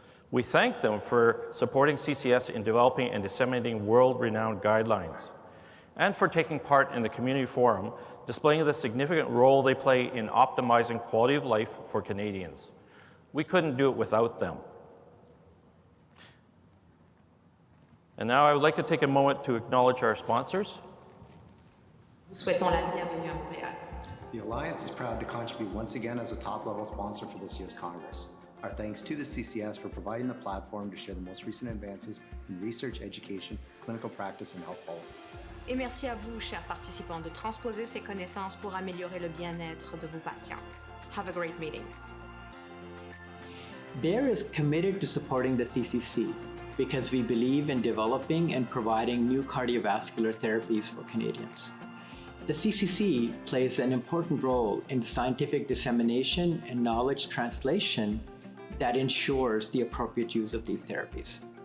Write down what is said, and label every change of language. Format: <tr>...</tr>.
<en>We thank them for supporting CCS in developing and disseminating world-renowned guidelines, and for taking part in the community forum, displaying the significant role they play in optimizing quality of life for Canadians. We couldn't do it without them. And now I would like to take a moment to acknowledge our sponsors.</en> <fr>Nous souhaitons la bienvenue à Montréal.</fr> <en>The Alliance is proud to contribute once again as a top-level sponsor for this year's Congress. Our thanks to the CCS for providing the platform to share the most recent advances in research, education, clinical practice, and health policy.</en> <fr>Et merci à vous, chers participants, de transposer ces connaissances pour améliorer le bien-être de vos patients.</fr> <en>Have a great meeting. BEAR is committed to supporting the CCC because we believe in developing and providing new cardiovascular therapies for Canadians. The CCC plays an important role in the scientific dissemination and knowledge translation that ensures the appropriate use of these therapies.</en>